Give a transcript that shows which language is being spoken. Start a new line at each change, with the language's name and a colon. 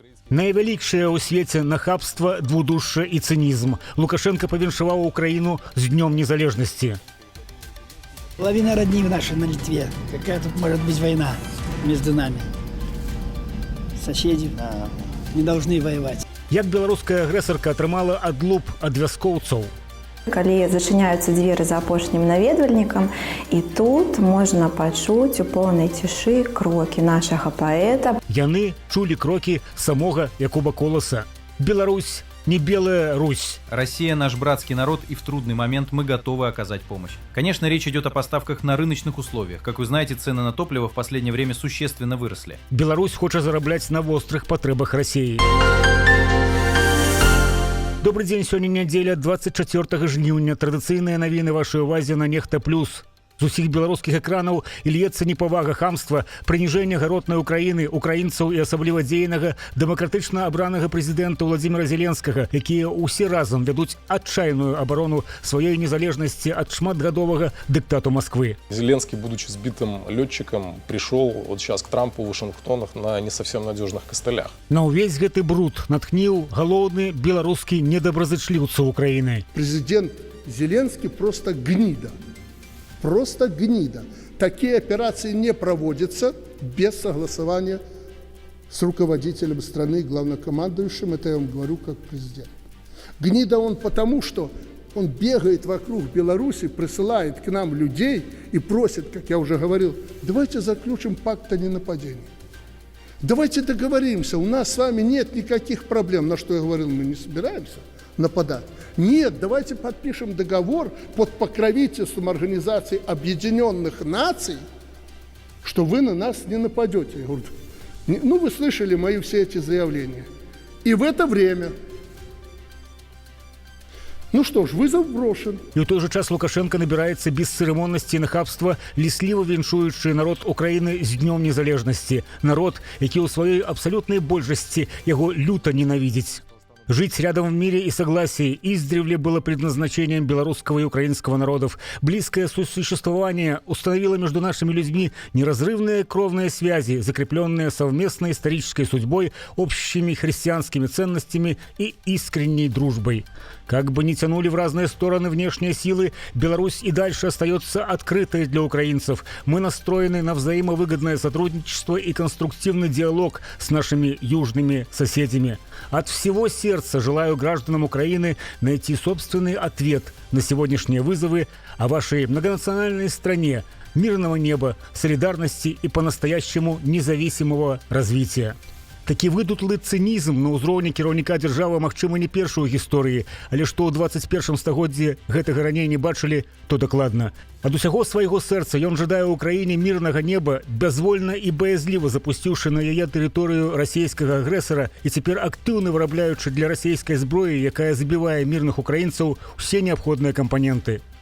Belarusian: Найвялікшае ў свеце нахабства, двудушча і цынізм. Лукашенко павіншаваў Украіну з Днём незалежнасці.
Russian: Половина родни нашей на Литве. Какая тут может быть война между нами? Соседи не должны воевать.
Belarusian: Як беларуская агрэсарка атрымала адлуп ад вяскоўцаў. Калі зачыняюцца дзверы за апошнім наведвальнікам, і тут можна пачуць у поўнай цішы крокі нашага паэта. Яны чулі крокі самога Якуба Коласа. Беларусь не белая Русь.
Russian: Россия наш братский народ, и в трудный момент мы готовы оказать помощь. Конечно, речь идет о поставках на рыночных условиях. Как вы знаете, цены на топливо в последнее время существенно выросли.
Belarusian: Беларусь хоча зарабляць на вострых патрэбах Расіі. Добрый дзень, сёння нядзеля, 24 жніўня. Традыцыйныя навіны вашай увазе на Нехта Плюс. З усіх беларускіх экранаў ільецца непавага, хамства, прыніжэнне гаротнай Украіны, украінцаў і асабліва дзейнага дэмакратычна абранага прэзідэнта Владзіміра Зеленскага, якія ўсе разам вядуць адчайную абарону сваёй незалежнасці ад шматгадовага дыктату Москвы.
Russian: Зеленский, будучи сбитым летчиком, пришел вот сейчас к Трампу в Вашингтонах на не совсем надежных костылях.
Belarusian: На ўвесь гэты бруд натхніў галоўны беларускі недобразычліўца Украіны.
Russian: Президент Зеленский просто гнида. Просто гнида. Такие операции не проводятся без согласования с руководителем страны, главнокомандующим. Это я вам говорю как президент. Гнида он потому, что он бегает вокруг Беларуси, присылает к нам людей и просит, как я уже говорил, давайте заключим пакт о ненападении. Давайте договоримся, у нас с вами нет никаких проблем. На что я говорил, мы не собираемся нападать. Нет, давайте подпишем договор под покровительством Организации Объединенных Наций, что вы на нас не нападете. Я говорю, ну вы слышали мои все эти заявления. И в это время, ну что ж, вызов брошен.
Belarusian: І ў той жа час Лукашенко набіраецца бесцырымоннасці і нахабства, лісліва віншуючы народ Украіны з Днём незалежнасці. Народ, які ў сваёй абсалютнай большасці яго люта ненавидзіць.
Russian: Жить рядом в мире и согласии издревле было предназначением белорусского и украинского народов. Близкое сосуществование установило между нашими людьми неразрывные кровные связи, закрепленные совместной исторической судьбой, общими христианскими ценностями и искренней дружбой. Как бы ни тянули в разные стороны внешние силы, Беларусь и дальше остается открытой для украинцев. Мы настроены на взаимовыгодное сотрудничество и конструктивный диалог с нашими южными соседями. От всего сердца желаю гражданам Украины найти собственный ответ на сегодняшние вызовы о вашей многонациональной стране, мирного неба, солидарности и по-настоящему независимого развития.
Belarusian: Такі выдутлы цынізм на ўзроўні кіраўніка дзяржавы магчыма не першы ў гісторыі, але што ў 21 стагоддзі гэтага раней не бачылі, то дакладна. Ад усяго свайго сэрца ён жадае ўкраіне мірнага неба, бязвольна і баязліва запусціўшы на яе тэрыторыю расійскага агрэсара і цяпер актыўна вырабляючы для расійскай зброі, якая забівае мірных украінцаў усе неабходныя кампаненты.